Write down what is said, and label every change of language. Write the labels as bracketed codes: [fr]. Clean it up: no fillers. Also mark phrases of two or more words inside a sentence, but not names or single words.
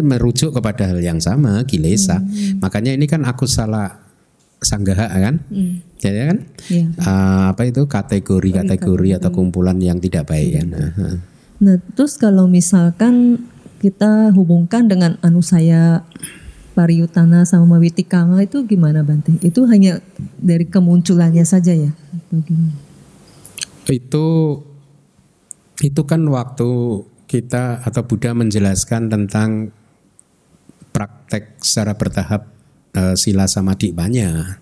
[id] Sebenarnya merujuk kepada hal yang sama, kilesa. Makanya ini kan [pi] akusala sanggaha [id] kan, ya kan? Iya. Apa itu kategori atau kumpulan yang tidak baik kan? Nah, terus kalau misalkan kita hubungkan dengan anusaya, pariyutana sama witikama itu gimana Bante? Itu hanya dari kemunculannya saja ya? Atau gimana? Itu kan waktu kita atau Buddha menjelaskan tentang praktek secara bertahap [pi] sila samadhi [id] banyak.